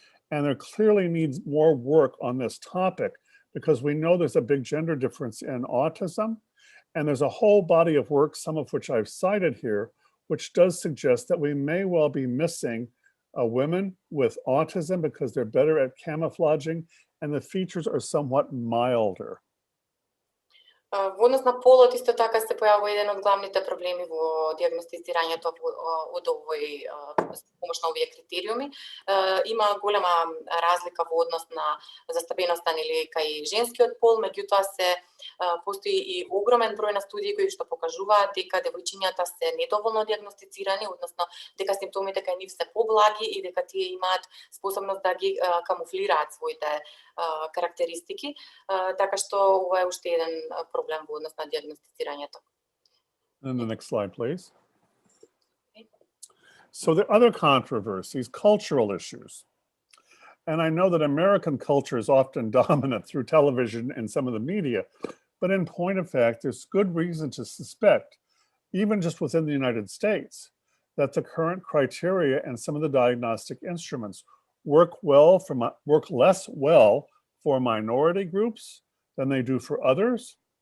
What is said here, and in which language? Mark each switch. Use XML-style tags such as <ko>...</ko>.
<en>And there clearly needs more work on this topic because we know there's a big gender difference in autism. And there's a whole body of work, some of which I've cited here, which does suggest that we may well be missing women with autism because they're better at camouflaging and the features are somewhat milder.</en> <mk>Во однос на полот исто така се појавува еден од главните проблеми во диагностицирањето од овој помош на овие критериуми. Има голема разлика во однос на застапеноста или кај женскиот пол, меѓутоа се постои и огромен број на студии кои што покажуваат дека девојчињата се недоволно диагностицирани, односно дека симптомите кај нив се поблаги и дека тие имаат способност да ги камуфлираат своите карактеристики, така што ова е уште еден проблем во однос на диагностицирањето.</mk> <en>And the next slide, please. Okay. So the other controversies, cultural issues. And I know that American culture is often dominant through television and some of the media, but in point of fact, there's good reason to suspect, even just within the United States, that the current criteria and some of the diagnostic instruments work less well for minority groups than they do for others.</en>